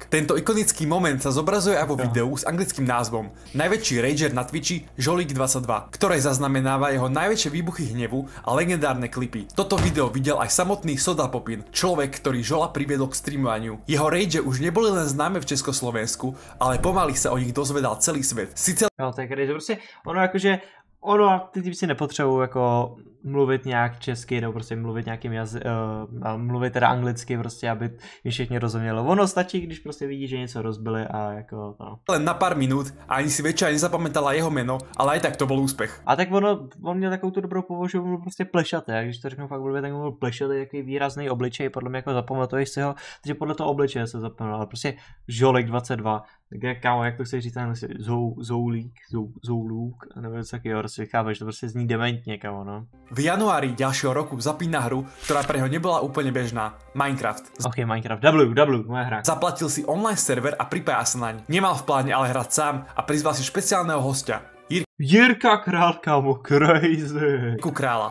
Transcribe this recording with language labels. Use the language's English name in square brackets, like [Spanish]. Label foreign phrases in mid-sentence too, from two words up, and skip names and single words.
[Slovak] Tento ikonický moment sa zobrazuje aj vo videu s anglickým názvom Najväčší rager na Twitchi Žolík 22, ktoré zaznamenáva jeho najväčšie výbuchy hnevu a legendárne klipy. Toto video videl aj samotný Soda Popin, človek, ktorý Žola priviedol k streamovaniu. Jeho rage už neboli len známe v Československu, ale pomaly sa o nich dozvedal celý svet. [Czech] Sice... No, to je když prostě ono jakože ty typci nepotřebují jako mluvit nějak česky nebo prostě mluvit nějakým mluvit teda anglicky prostě, aby mi všichni rozumělo. Ono stačí, když prostě vidí, že něco rozbili a jako no. [Slovak] Len na pár minút a ani si väčšina nezapamätala jeho meno, ale aj tak to bol úspech. [Czech] A tak on měl takovou tu dobrou povahu, že byl prostě plešatý, a když to řeknu fakt blbě, tak byl plešatý, jaký výrazný obličej, podle mě jako zapamatuješ si ho, takže podle toho obličeje se zapomněl, ale prostě Žolík 22, tak kámo, jak to chceš říct, Zoulík, nebo něco takového, prostě chápeš, to prostě zní dementně, kámo, no. [Slovak] V januári ďalšieho roku zapína hru, ktorá pre ho nebola úplne bežná. Minecraft. Ok, Minecraft. W, moja hra. Zaplatil si online server a pripája sa naň. Nemal v pláne ale hrať sám a prizval si špeciálneho hostia. [Czech] Jirka Král, kámo, crazy. [Slovak] Jirku Krála.